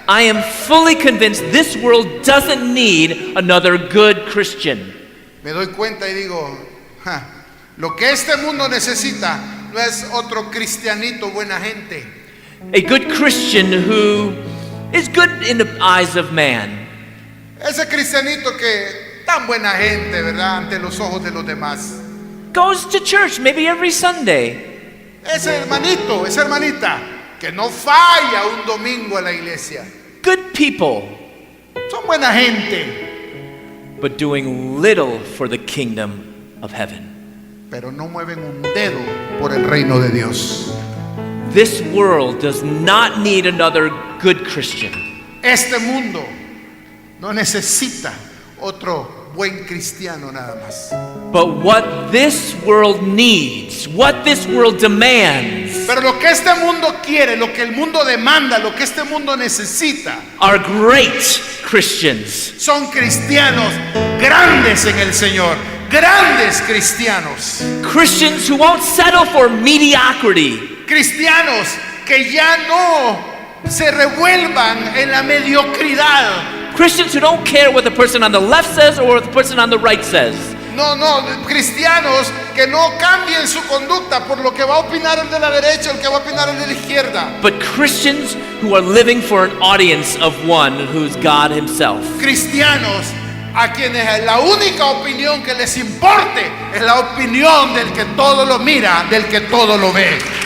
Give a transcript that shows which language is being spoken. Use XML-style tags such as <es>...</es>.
<en>I am fully convinced this world doesn't need another good Christian.</en> <es>me doy cuenta y digo, lo que este mundo necesita no es otro cristianito buena gente.</es> <en>A good Christian who is good in the eyes of man.</en> <es>Ese cristianito que tan buena gente, ¿verdad? Ante los ojos de los demás.</es> <en>Goes to church maybe every Sunday.</en> <es>Ese hermanito, esa hermanita que no falla un domingo a la iglesia.</es> <en>Good people,</en> <es>Son buena gente,</es> <en>but doing little for the kingdom of heaven.</en> <es>pero no mueven un dedo por el reino de Dios.</es> <en>This world does not need another good Christian.</en> <es>Este mundo no necesita otro buen cristiano nada más.</es> <en>But what this world needs, what this world demands,</en> <es>Pero lo que este mundo quiere, lo que el mundo demanda, lo que este mundo necesita,</es> <en>are great Christians.</en> <es>son cristianos grandes en el Señor, grandes cristianos,</es> <en>Christians who won't settle for mediocrity.</en> <es>cristianos que ya no se revuelvan en la mediocridad.</es> <en>Christians who don't care what the person on the left says or what the person on the right says.</en> <es>No, cristianos que no cambien su conducta por lo que va a opinar el de la derecha, el que va a opinar el de la izquierda.</es> <en>But Christians who are living for an audience of one who's God Himself.</en> <es>Cristianos a quienes la única opinión que les importe es la opinión del que todo lo mira, del que todo lo ve.</es>